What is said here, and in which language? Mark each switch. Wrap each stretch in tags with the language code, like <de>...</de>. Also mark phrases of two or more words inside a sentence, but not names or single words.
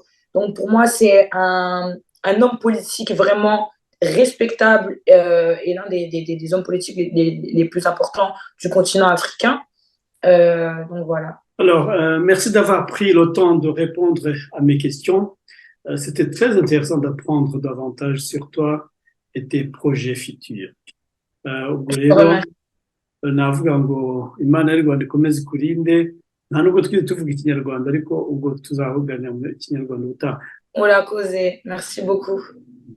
<fr>Donc, pour moi, c'est un homme politique vraiment respectable et l'un des hommes politiques les plus importants du continent africain. Donc, voilà. Alors, merci d'avoir pris le temps de répondre à mes questions. C'était très intéressant d'apprendre davantage sur toi et tes projets futurs.</fr> <rw>Ubwo rero navuga ngo Imana y'u Rwanda ikomeze ikurinde, nta nubwo twiri tuvuga ikinyarwanda ariko ubwo tuzavuganira mu kinyarwanda ubutaha.</rw> <fr>On l'a causé. Merci beaucoup.</fr>